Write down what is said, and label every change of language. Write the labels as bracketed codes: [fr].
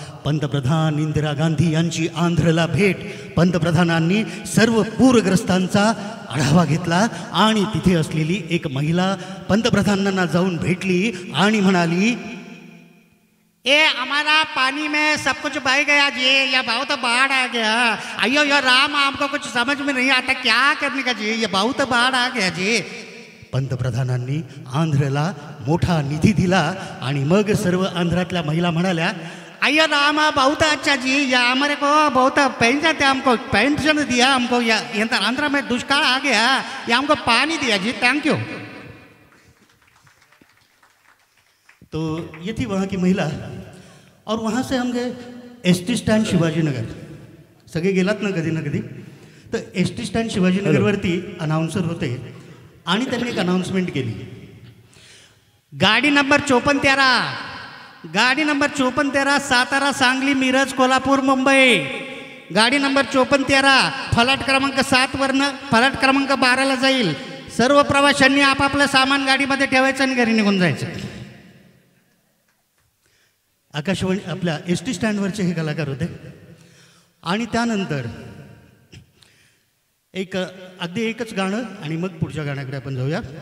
[mr] पंतप्रधान इंदिरा गांधी यांची आंध्रला भेट। पंतप्रधानांनी सर्व पूरग्रस्तांचा आढावा घेतला आणि तिथे असलेली एक महिला पंतप्रधानांना जाऊन भेटली आणि म्हणाली, [hi] ए हमारा पानी में सब कुछ बह गया जी, ये बहुत बाढ़ आ गया। अयो यो राम, आपको कुछ समझ में नहीं आता क्या करने का जी, ये बहुत बाढ़ आ गया जी। [mr] पंतप्रधानांनी आंध्रला मोठा निधी दिला आणि मग सर्व आंध्रातल्या महिला म्हणाल्या, [hi] अयो राम बहुत अच्छा जी, ये हमारे को बहुत पेंशन थे, हमको पेंशन दिया, हमको ये आंध्र में दुष्काल आ गया, ये हमको पानी दिया जी, थैंक यू। तो ये थी वहाँ की महिला। और वहाँ से हम गए एसटी स्टँड शिवाजीनगर। [mr] सगळे गेलात ना कधी तर एसटी स्टँड शिवाजीनगरवरती अनाउन्सर होते आणि त्यांनी एक अनाउन्समेंट केली, [hi] गाड़ी नंबर 5413, गाड़ी नंबर 5413, सातारा, सांगली, मिरज, कोल्हापूर, मुंबई। [mr] गाड़ी नंबर 5413 फलाट क्रमांक 7 वरनं फलाट क्रमांक 12ला जाईल। सर्व प्रवाशांनी आपापलं सामान गाडीमध्ये ठेवायचं आणि घरी निघून जायचं। आकाशवाणी आपल्या एस टी स्टँडवरचे हे कलाकार होते। आणि त्यानंतर अगदी एकच गाणं आणि मग पुढच्या गाण्याकडे आपण जाऊया।